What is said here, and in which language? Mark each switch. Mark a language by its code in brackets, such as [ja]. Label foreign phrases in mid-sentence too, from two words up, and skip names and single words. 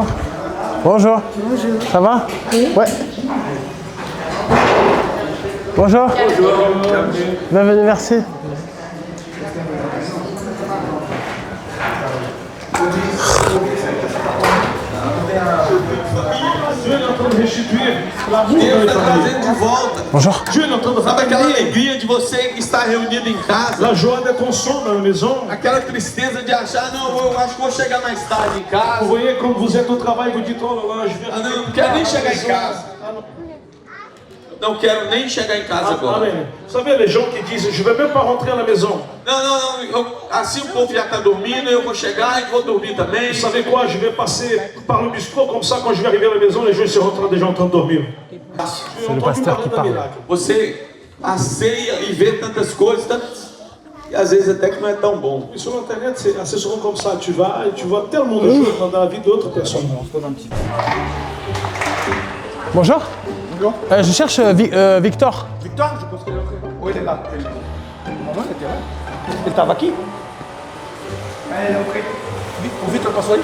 [fr] Bonjour. Bonjour. Ça va? Oui. Ouais. Bonjour. Bonjour. Bienvenue, merci. Bonjour. [pt] Sabe aquela alegria de você estar reunido em casa? [fr] La joie d'être ensemble dans la maison. [pt] Aquela tristeza de achar, não, eu acho que vou chegar mais tarde em casa. [fr] Vous voyez, quand vous êtes au travail, vous dites, oh là là, je vais... [pt] Ah, não quero nem chegar em casa. Não quero nem chegar em casa agora. [fr] Vous savez, les gens qui disent, je ne vais même pas rentrer à la maison. [pt] Não, assim o povo já está dormindo, eu vou chegar e vou dormir também. [fr] Vous savez quoi, je vais passer par le bistrot, comme ça, quand je vais arriver à la maison, les gens seront déjà en train de dormir. C'est le pasteur qui parle. [pt] Você passeia e vê tantas coisas, e às vezes até que não é tão bom. [fr] Et sur Internet, c'est assez souvent comme ça. Tu vas et tu vois tellement de choses dans la vie d'autres personnes. Bonjour. Bonjour. Je cherche Victor. Victor, je pense qu'il est entré. Oui, il est là. Maman, il était là. Il était avec qui? Elle est entrée. Vite, le passe-lui.